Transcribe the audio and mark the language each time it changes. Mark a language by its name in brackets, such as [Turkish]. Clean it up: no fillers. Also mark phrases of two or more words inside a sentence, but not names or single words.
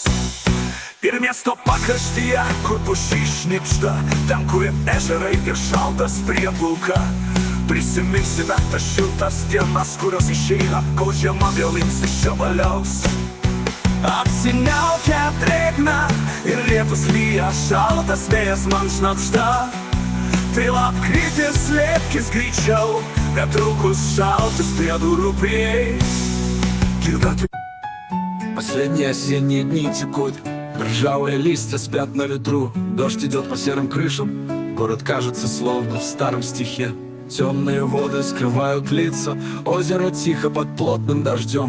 [Lithuanian] Ir miesto pakraštyje, kur pušys šnibžda, ten, kur ežerai ir šaltas prieplauka, prisiminsime tas šiltas dienas, kurios išeina, kol žiema vėl imsis čia valiaus. Apsiniaukia drėgna ir lietus lyja, šaltas vėjas man šnabžda. Tai lapkritis, slėpkis greičiau, netrukus шалtis prie durų prieis. [Russian] Последние осенние дни текут, ржавые листья спят на ветру. Дождь идет по серым крышам, город кажется словно в старом стихе. Темные воды скрывают лица, озеро тихо под плотным дождем.